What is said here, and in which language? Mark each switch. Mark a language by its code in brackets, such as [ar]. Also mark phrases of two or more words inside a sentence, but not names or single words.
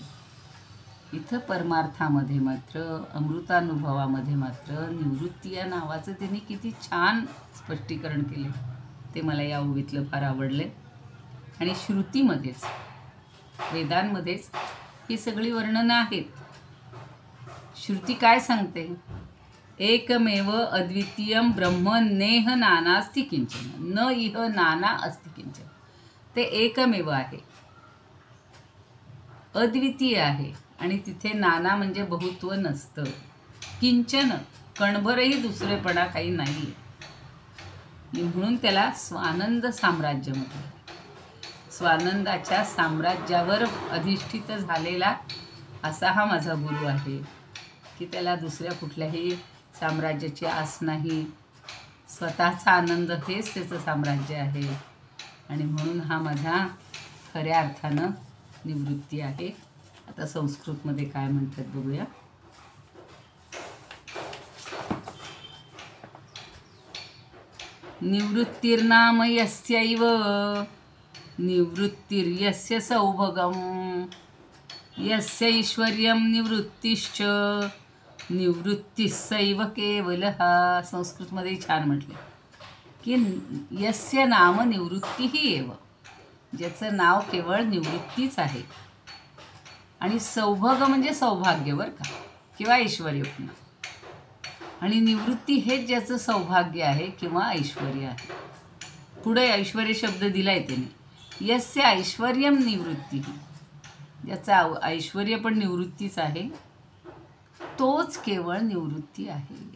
[mr] इथं परमार्थामध्ये मात्र, अमृतानुभवामध्ये मात्र निवृत्ती या नावाचं त्यांनी किती छान स्पष्टीकरण केले, ते मला या ओवीतलं फार आवडले. आणि श्रुतीमध्येच, वेदांमध्येच ही सगळी वर्णनं आहेत. श्रुती काय सांगते? [sa] एकमेव अद्वितीयं ब्रह्म नेह नानास्ति किंचन, न इह नाना अस्ति किंचन. [mr] ते एकमेव आहे, अद्वितीय आहे, आणि तिथे नाना म्हणजे बहुत्व नसतं. किंचन, कणभरही दुसरेपणा काही नाही. म्हणून त्याला स्वानंद साम्राज्य म्हटलं. स्वानंदाच्या साम्राज्यावर अधिष्ठित झालेला असा हा माझा गुरु आहे, की त्याला दुसऱ्या कुठल्याही साम्राज्याची आस नाही. स्वतःचा आनंद हेच त्याचं साम्राज्य आहे. आणि म्हणून हा माझा खऱ्या अर्थानं निवृत्ती आहे. आता संस्कृतमध्ये काय म्हणतात बघूया. [sa] निवृत्तिर्नाम यस्यैव निवृत्तिर्यस्य सौभगम यस्यैश्वर्यं निवृत्तिश्च निवृत्तिस्सैव केवलः. [mr] संस्कृतमध्ये छान म्हटले की [sa] यस्य नाम निवृत्तीही एव, [mr] ज्याचं नाव केवळ निवृत्तीच आहे. आणि सौभग म्हणजे सौभाग्य बरं का, किंवा ऐश्वर्य पुन्हा. आणि निवृत्ती हेच ज्याचं सौभाग्य आहे किंवा ऐश्वर्य आहे. पुढे ऐश्वर्य शब्द दिलाय त्याने. [sa] यस्य ऐश्वर्यम निवृत्ती, [mr] ज्याचं ऐश्वर्य पण निवृत्तीच आहे, तोच केवळ निवृत्ती आहे.